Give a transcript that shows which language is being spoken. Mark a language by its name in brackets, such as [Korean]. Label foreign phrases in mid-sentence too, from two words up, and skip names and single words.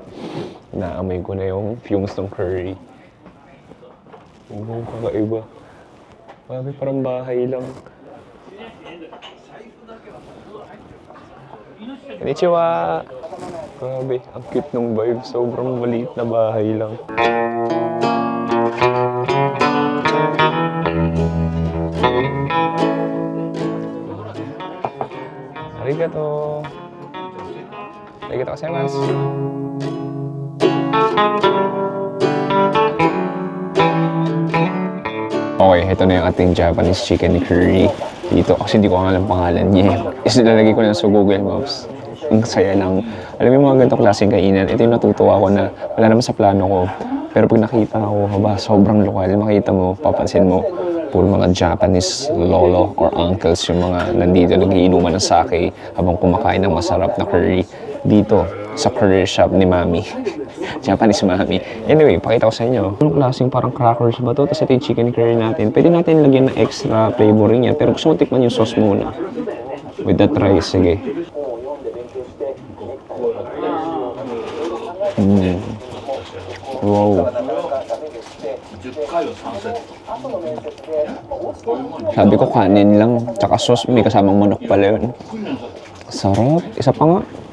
[Filipino] Naamoy ko na yung fumes ng curry. Oo, kakaiba. Grabe, parang bahay lang. [Japanese] Konnichiwa! [Filipino] Grabe, ang cute ng vibe. Sobrang maliit na bahay lang. [Japanese] Arigato! ありがとうございます! [Filipino] Okay, ito na yung ating [English] Japanese chicken curry. [Filipino] Dito, kasi hindi ko alam pangalan niya. Ilalagay ko lang sa Google Maps. Ang saya lang. Alam mo yung mga ganitong klaseng kainan, ito yung natutuwa ko na wala naman sa plano ko. Pero pag nakita ko, sobrang lokal. Makita mo, papansin mo, puro mga Japanese lolo or uncles yung mga nandito nagiinuman ng sake habang kumakain ng masarap na curry. Dito, sa curry shop ni Mami. Japanese Mami. Anyway, pakita ko sa inyo. Anong klaseng parang crackers ba to? Tapos ito yung [English] chicken curry [Filipino] natin. Pwede natin lagyan ng extra flavoring yan. Pero gusto mo tikman yung sauce muna. [English] With that rice, [Filipino] sige. Wow. Sabi ko kanin lang, tsaka sauce, may kasamang manok pala yun. Sarap. Isa pa nga.